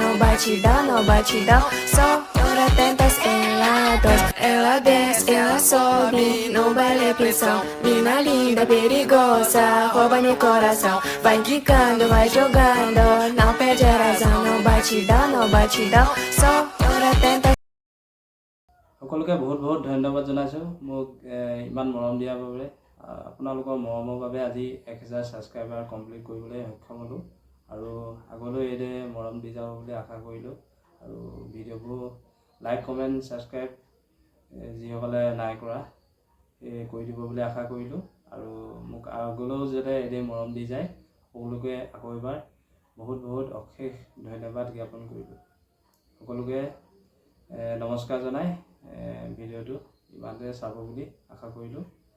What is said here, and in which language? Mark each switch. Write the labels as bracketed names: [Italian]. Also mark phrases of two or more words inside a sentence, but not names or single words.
[Portuguese] No batidão, só por atentas ela doce. Ela desce, ela sobe, no baile pressão. Mina linda, perigosa, rouba no coração. Vai quicando, vai jogando, não perde a razão. No batidão, só por atentas. [Assamese] সকলোকে বহুত বহুত ধন্যবাদ জনাইছোঁ মোক ইমান মৰম দিয়াৰ বাবে আপোনালোকৰ মৰমৰ বাবে আজি 1000 [English] subscriber complete [Assamese] কৰিবলৈ সক্ষম হ'লোঁ আৰু আগলৈ এইদৰে মৰম দি যাব বুলি আশা কৰিলোঁ আৰু ভিডিঅ'বোৰ [English] like comment subscribe [Assamese] যিসকলে নাই কৰা কৰি দিব বুলি আশা কৰিলোঁ আৰু মোক আগলৈও যাতে এইদৰে মৰম দি যায় সকলোকে আকৌ এবাৰ বহুত বহুত অশেষ ধন্যবাদ জ্ঞাপন কৰিলোঁ সকলোকে নমস্কাৰ জনাই ভিডিঅ'টো ইমানতে চাব বুলি আশা কৰিলোঁ।